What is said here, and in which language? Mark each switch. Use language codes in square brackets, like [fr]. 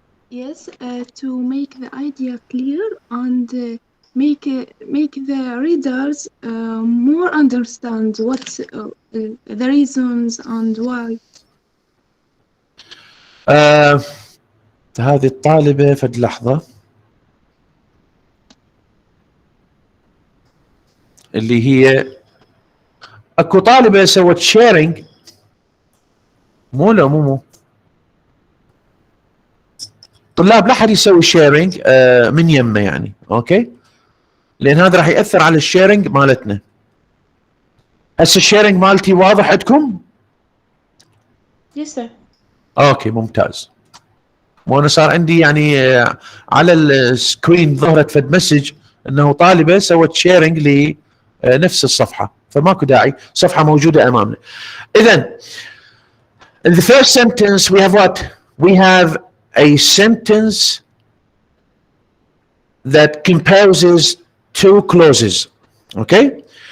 [en] Yes, to make the idea clear and make the readers more understand what the reasons and why. [ar] هذه الطالبة في لحظة اللي هي اكو طالبة سوت شيرنج مو طلاب لا حد يسوي شيرنج من يمه اوكي لان هذا راح ياثر على الشيرنج مالتنا. هسه الشيرنج مالتي واضح عندكم؟ [en] Yes sir. [ar] اوكي ممتاز. وانا صار عندي على السكرين ظهرت فد مسج انه طالبة سوت شيرنج لنفس الصفحة، فماكو داعي، صفحة موجودة امامنا. اذا [en] in the first sentence we have what? We have a sentence that composes two clauses, okay?